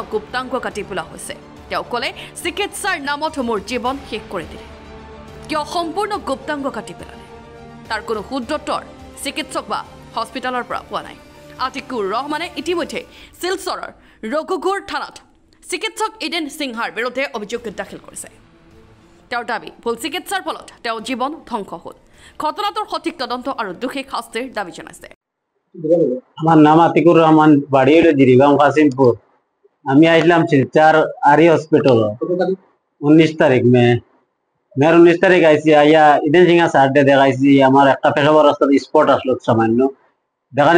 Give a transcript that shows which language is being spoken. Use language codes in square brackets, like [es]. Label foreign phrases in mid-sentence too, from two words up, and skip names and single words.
[as] গুপ্তাংগ কাটি পেলোৱা হৈছে তেওঁ ক'লে চিকিৎসাৰ নামত মোৰ জীৱন শেষ কৰি দিলে কিয় সম্পূৰ্ণ গুপ্তাংগ কাটি পেলালে তাৰ কোনো শুদ্ধতৰ চিকিৎসক বা হস্পিটেলৰ পৰা পোৱা নাই আতিকুৰ ৰহমানে ইতিমধ্যে শিলচৰৰ ৰঘুগুৰ থানাত চিকিৎসক ইডেন সিংহাৰ বিৰুদ্ধে অভিযোগ দাখিল কৰিছে তেওঁৰ দাবী ভুল চিকিৎসাৰ ফলত তেওঁ জীৱন ধ্বংস হ'ল ঘটনাটোৰ সঠিক তদন্ত আৰু দোষী শাস্তিৰ দাবী জনাইছে [bn] আমার নাম আতিকুর রহমান বাড়ি হলো জিরিবাম কাসিমপুর আমি আসলাম শিলচর আরি হসপিটাল 19 তারিখ মেয়ের 19 তারিখ আইসি আইয়া ইডেন সিংহা স্যারটে দেখাইছি আমার একটা পেশাবার রাস্তাতে স্পট আসলো সামান্য দেখানোর